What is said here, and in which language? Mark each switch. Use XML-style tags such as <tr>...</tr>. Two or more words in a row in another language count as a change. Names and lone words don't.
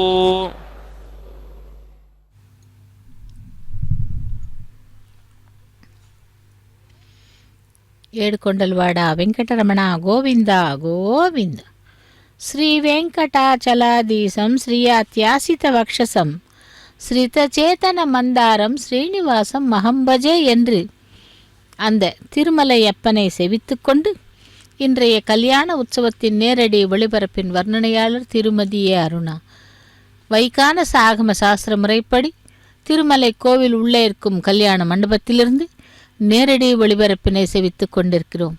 <te>ఏడుకొండలవాడ వెంకటరమణ గోవింద గోవింద.</te> <sa>श्री वेङ्कटाचलाधीशं श्रियाध्यासित वक्षसं श्रितचेतन मन्दारं श्रीनिवासं महं भजे</sa> <ta>என்று அந்த திருமலையப்பனை செவித்து கொண்டு இன்றைய கல்யாண உற்சவத்தின் நேரடி ஒளிபரப்பின் வர்ணனையாளர் திருமதி ஏ. அருணா. வைகான சாகம சாஸ்திர முறைப்படி திருமலை கோவில் உள்ளே இருக்கும் கல்யாண மண்டபத்திலிருந்து நேரடி ஒளிபரப்பினை செவித்து கொண்டிருக்கிறோம்.</ta>